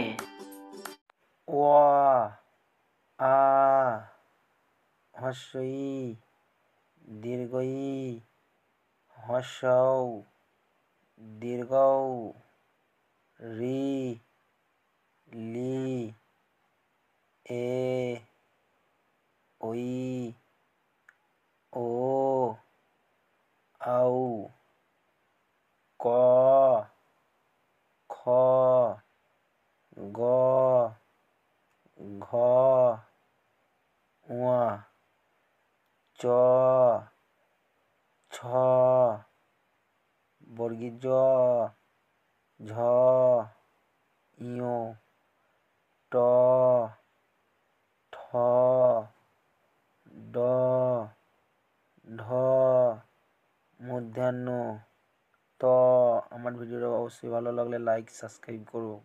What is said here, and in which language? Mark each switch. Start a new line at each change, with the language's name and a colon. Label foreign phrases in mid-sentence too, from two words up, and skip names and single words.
Bangla: অ আ হ্রস্ব ই দীর্ঘ ই হ্রস্ব ও দীর্ঘ ও রি লি এ ওই ও আউ ক খ গ ঘ ঙ চ ছ বর্গীয় জ ঝ ঞ ট ঠ ড ঢ মূর্ধন্য ত। আমার ভিডিওটা অবশ্যই ভালো লাগলে লাইক সাবস্ক্রাইব করো।